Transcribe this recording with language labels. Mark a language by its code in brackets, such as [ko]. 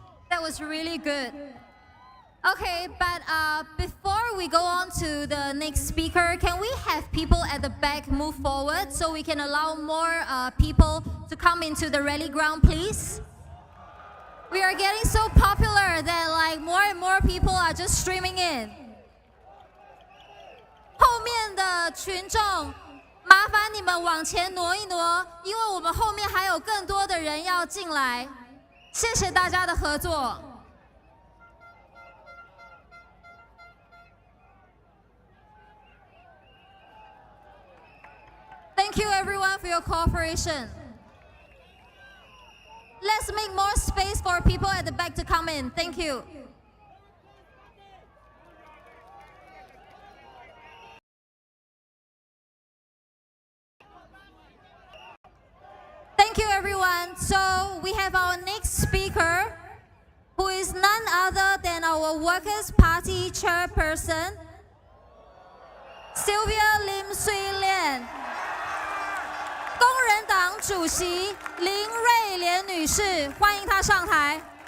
[en] That was really good. Okay, but before we go on to the next speaker, can we have people at the back move forward so we can allow more people to come into the rally ground, please? We are getting so popular that like more and more people are just streaming in. [zh] 后面的群众，麻烦你们往前挪一挪，因为我们后面还有更多的人要进来。谢谢大家的合作。 [en] Thank you everyone for your cooperation. Let's make more space for people at the back to come in. Thank you. Thank you everyone. So we have our next speaker, who is none other than our Workers' Party chairperson, Sylvia Lim Sui Lian. [zh] 工人党主席林瑞莲女士，欢迎她上台。